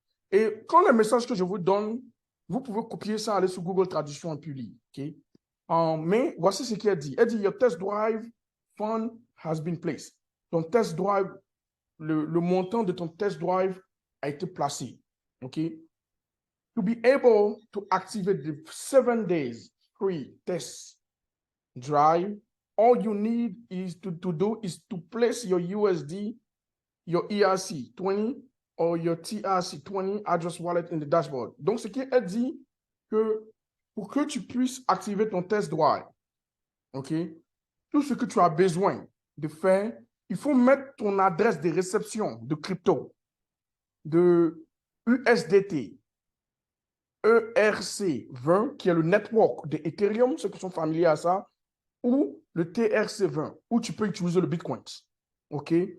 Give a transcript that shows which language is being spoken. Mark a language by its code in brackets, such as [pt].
[fr] Et quand le message que je vous donne, vous pouvez copier ça, aller sur Google Traduction et puis lire. OK. Mais voici ce qu'elle dit. Elle dit, [en] your test drive fund has been placed. [fr] Ton test drive, le montant de ton test drive a été placé. OK? [en] To be able to activate the 7 days free test drive, all you need is to do is to place your USD, your ERC20 or your TRC20 address wallet in the dashboard. [fr] Donc, ce qui est dit que pour que tu puisses activer ton test drive, OK, tout ce que tu as besoin de faire, il faut mettre ton adresse de réception de crypto, de USDT, ERC20, qui est le network de Ethereum, ceux qui sont familiers à ça, ou le TRC20, où tu peux utiliser le Bitcoin. OK?